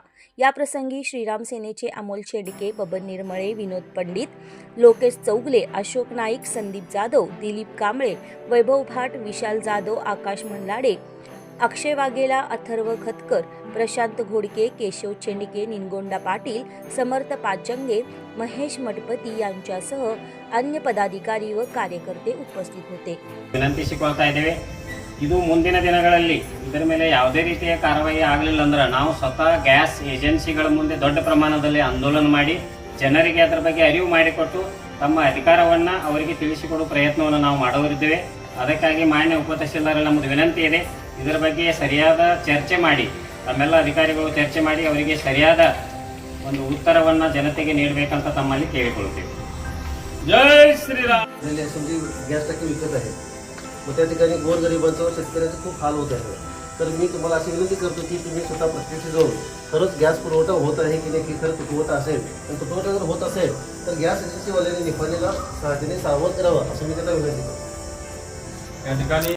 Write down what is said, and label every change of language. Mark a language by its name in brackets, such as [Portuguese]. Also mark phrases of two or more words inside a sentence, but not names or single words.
[Marathi] या प्रसंगी श्रीराम सेनेचे अमोल शेडके, बबन निर्मळे, विनोद पंडित, लोकेश चौगले, अशोक नाईक, संदीप जाधव, दिलीप कांबळे, वैभव भाट, विशाल जाधव, आकाश मंडलाडे, अक्षय वाघेला, अथर्व खतकर, प्रशांत घोडके, केशव चेंडके, निनगोंडा पाटील, समर्थ पाचंगे, महेश मठपती यांच्यासह अन्य पदाधिकारी व ಕಾರ್ಯಕರ್ತೆ उपस्थित होते। [Kannada] ವಿನಂತಿಸಿಕೊಳ್ತಾ ಇದ್ದೇವೆ। ಇದು ಮುಂದಿನ ದಿನಗಳಲ್ಲಿ ಇದರ ಮೇಲೆ ಯಾವುದೇ ರೀತಿಯ ಕಾರ್ಯವಾಹಿ ಆಗಲಿಲ್ಲ ಅಂದ್ರೆ ನಾವು ಸ್ವತಃ ಗ್ಯಾಸ್ ಏಜೆನ್ಸಿಗಳ ಮುಂದೆ ದೊಡ್ಡ ಪ್ರಮಾಣದಲ್ಲಿ ಆಂದೋಲನ ಮಾಡಿ ಜನರಿಗೆ ಅದರ ಬಗ್ಗೆ ಅರಿವು ಮಾಡಿಕೊಟ್ಟು ತಮ್ಮ ಅಧಿಕಾರವನ್ನು ಅವರಿಗೆ ತಿಳಿಸಿಕೊಡುವ ಪ್ರಯತ್ನವನ್ನು ನಾವು ಮಾಡುವರಿದ್ದೇವೆ। ಅದಕ್ಕಾಗಿ ಮಾನ್ಯ ಉಪತಹಸೀಲ್ದಾರ್ ನಮ್ಮದು ವಿನಂತಿ ಇದೆ, ಇದರ ಬಗ್ಗೆ ಸರಿಯಾದ ಚರ್ಚೆ ಮಾಡಿ ತಮ್ಮೆಲ್ಲ ಅಧಿಕಾರಿಗಳು ಚರ್ಚೆ ಮಾಡಿ ಅವರಿಗೆ ಸರಿಯಾದ ಒಂದು उत्तरವನ್ನು ಜನತೆಗೆ ನೀಡಬೇಕಂತ ತಮ್ಮಲ್ಲಿ ಕೇಳಿಕೊಳ್ಳುತ್ತೇವೆ। [Marathi] जय श्रीराम। गॅस टाकी विकत आहे, मग त्या ठिकाणी गोरगरिबांचं शेतकऱ्याचं खूप हाल होत आहे। तर मी तुम्हाला अशी विनंती करतो की तुम्ही स्वतः प्रत्यक्ष जाऊन खरंच गॅस पुरवठा होत आहे की नाही, की खरं तुटवडा असेल आणि तुटवडा जर होत असेल तर गॅस एजन्सीवाल्यांनी निपाणीला सावध करावं असं मी त्यांना विनंती करतो।